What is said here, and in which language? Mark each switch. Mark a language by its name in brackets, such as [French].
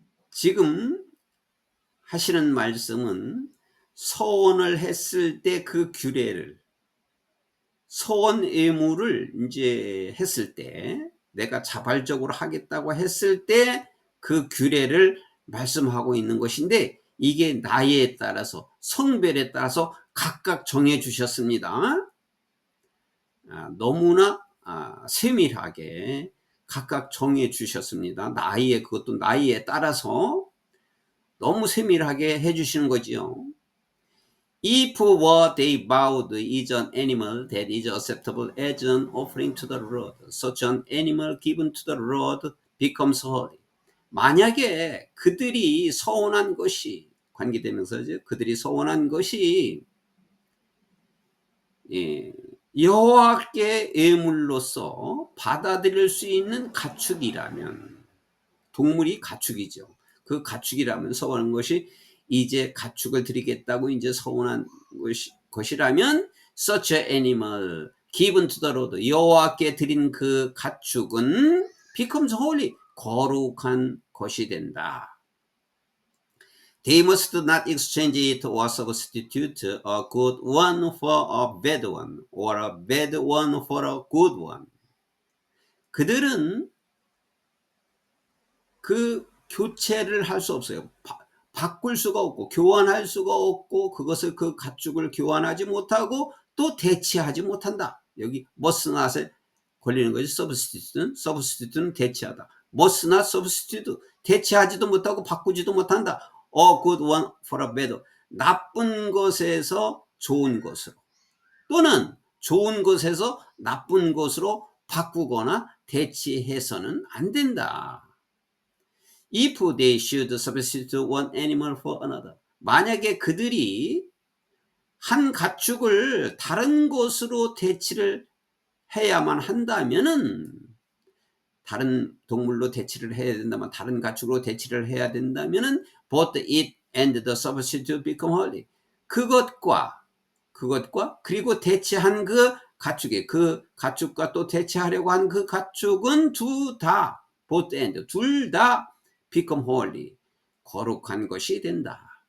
[Korean] 지금 하시는 말씀은 서원을 했을 때 그 규례를 서원 의무를 이제 했을 때 내가 자발적으로 하겠다고 했을 때 그 규례를 말씀하고 있는 것인데 이게 나이에 따라서 성별에 따라서 각각 정해 주셨습니다. 너무나 세밀하게 각각 정해 주셨습니다. 나이에 그것도 나이에 따라서 너무 세밀하게 해 주시는 거지요. [English] If what they vowed is an animal that is acceptable as an offering to the Lord, such an animal given to the Lord becomes holy. [Korean] 만약에 그들이 서원한 것이 관계되면서죠. 그들이 서원한 것이 여호와께 예물로서 받아들일 수 있는 가축이라면 동물이 가축이죠. 그 가축이라면 서원한 것이 이제 가축을 드리겠다고 이제 서원한 것이라면 [English] such an animal given to the Lord [Korean] 여호와께 드린 그 가축은 [English] becomes holy [Korean] 거룩한 것이 된다. [English] They must not exchange it or substitute a good one for a bad one or a bad one for a good one. [Korean] 그들은 그 교체를 할 수 없어요. 바꿀 수가 없고 교환할 수가 없고 그것을 그 가축을 교환하지 못하고 또 대체하지 못한다. 여기 [English] must not [Korean] 에 걸리는 거지. substitute는 대체하다. [English] must not substitute [Korean] 대체하지도 못하고 바꾸지도 못한다. [English] A good one for a bad. [Korean] 나쁜 것에서 좋은 것으로 또는 좋은 것에서 나쁜 것으로 바꾸거나 대체해서는 안 된다. [English] If they should substitute one animal for another. [Korean] 만약에 그들이 한 가축을 다른 것으로 대치를 해야만 한다면은, 다른 동물로 대치를 해야 된다면, 다른 가축으로 대치를 해야 된다면은 [English] both it and the substitute become holy. [Korean] 그것과 그리고 대체한 그 가축의, 그 가축과 또 대체하려고 한 그 가축은 [English] both and [Korean] 둘 다 [English] become holy, [Korean] 거룩한 것이 된다.